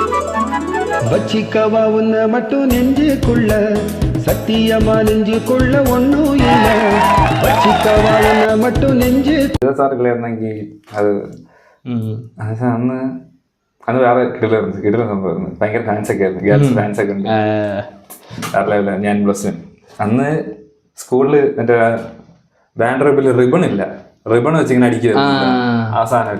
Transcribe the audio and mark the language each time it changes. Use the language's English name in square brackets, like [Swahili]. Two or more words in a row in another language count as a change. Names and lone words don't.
[Tamil] வச்சிக்கவா உன்னை மட்டும் நெஞ்சுக்குள்ள சத்தியமா நெஞ்சுக்குள்ள ஒன்னும் இல்ல வச்சிக்கவா உன்னை மட்டும் நெஞ்சு [Malayalam] സാറുകളായിരുന്നെങ്കിൽ അത് അന്ന് അന്ന് വേറെ കിടിലം സംഭവമായിരുന്നു. ഭയങ്കര ഫാൻസ് ഒക്കെ ആയിരുന്നു, [English] girls fans [Malayalam] ഒക്കെ ഉണ്ട്. അറിയില്ല, ഞാൻ പ്ലസ് അന്ന് സ്കൂളിൽ മറ്റേ ബാൻഡ് റബിൽ റിബൺ ഇല്ല, റിബൺ വെച്ച് ഇങ്ങനെ അടിക്കുക, ആ സാധനമില്ല.